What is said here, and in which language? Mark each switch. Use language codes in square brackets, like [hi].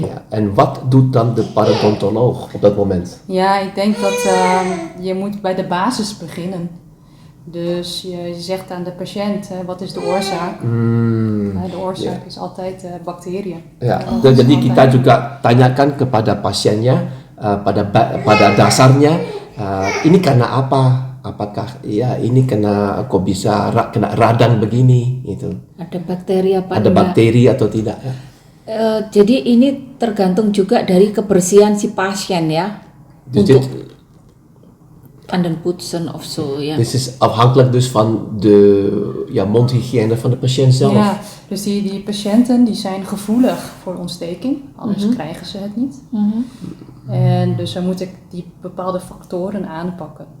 [nl] Ja, en wat doet dan de parodontoloog op dat moment? Ja, ik denk dat je moet bij de basis beginnen. Dus je zegt aan de patiënt, wat is de oorzaak? De oorzaak is altijd bacteriën. [id] Ya, jadi kita juga tanyakan kepada pasiennya pada dasarnya ini karena apa? Apakah ini kok bisa kena radang begini gitu? Ada bakteri apa Ada enggak? bakteri atau tidak? Ya? Jadi ini tergantung juga dari kebersihan si pasien ya. [nl] Dus Untuk tandenpoetsen of zo ja. dit is afhankelijk dus van de mondhygiëne van de patiënt zelf. Ja, dus die patiënten die zijn gevoelig voor ontsteking, anders krijgen ze het niet. En dus dan moet ik die bepaalde factoren aanpakken.